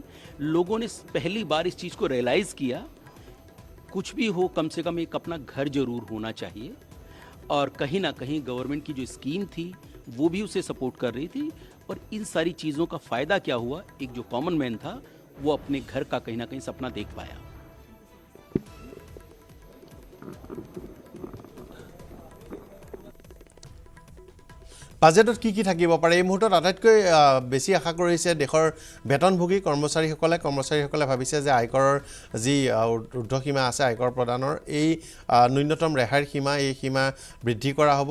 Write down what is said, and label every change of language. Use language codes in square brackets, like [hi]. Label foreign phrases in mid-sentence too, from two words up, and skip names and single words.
[hi] लोगों ने पहली बार इस चीज़ को रियलाइज़ किया, कुछ भी हो कम से कम एक अपना घर जरूर होना चाहिए, और कहीं ना कहीं गवर्नमेंट की जो स्कीम थी वो भी उसे सपोर्ट कर रही थी। और इन सारी चीज़ों का फ़ायदा क्या हुआ, एक जो [en] common man [hi] था वो अपने घर का कहीं ना कहीं सपना देख पाया। [as] বাজেটত কি থাকিব পাৰে এই মুহূৰ্তত আটাইতকৈ বেছি আশা কৰিছে দেশৰ বেতনভোগী কৰ্মচাৰীসকলে ভাবিছে যে আয়কৰৰ যি ঊৰ্ধ্বসীমা আছে আয়কৰ প্ৰদানৰ এই ন্যূনতম ৰেহাইৰ সীমা এই সীমা বৃদ্ধি কৰা হ'ব।